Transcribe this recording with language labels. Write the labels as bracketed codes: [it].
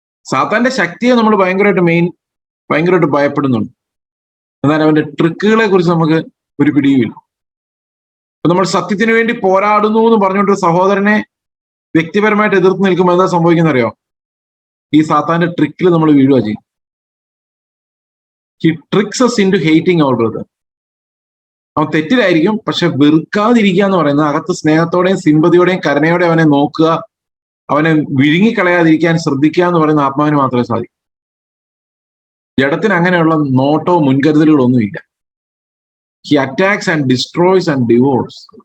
[ml] സാത്താന്റെ ശക്തിയെ നമ്മൾ ഭയങ്കരമായിട്ട് ഭയപ്പെടുന്നുണ്ട്. എന്നാൽ അവന്റെ ട്രിക്കുകളെ കുറിച്ച് നമുക്ക് ഒരു പിടിയുമില്ല. അപ്പൊ നമ്മൾ സത്യത്തിന് വേണ്ടി പോരാടുന്നു എന്ന് പറഞ്ഞുകൊണ്ട് സഹോദരനെ വ്യക്തിപരമായിട്ട് എതിർത്ത് നിൽക്കുമ്പോൾ എന്താ സംഭവിക്കുന്ന അറിയോ? ഈ സാത്താന്റെ ട്രിക്കിൽ നമ്മൾ വീഴുക ചെയ്യും. [en] He tricks us into hating our brother. [ml] അവൻ തെറ്റിലായിരിക്കും, പക്ഷെ വെറുക്കാതിരിക്കുക എന്ന് പറയുന്നത് അകത്ത് സ്നേഹത്തോടെയും സിമ്പതിയോടെയും കരുണയോടെ അവനെ നോക്കുക, അവനെ വിഴുങ്ങിക്കളയാതിരിക്കാൻ ശ്രദ്ധിക്കുക എന്ന് പറയുന്ന ആത്മാവിന് മാത്രമേ സാധിക്കൂ. ജഡത്തിന് അങ്ങനെയുള്ള നോട്ടോ മുൻകരുതലുകളോ ഒന്നുമില്ല. [en] He attacks and destroys and divorce.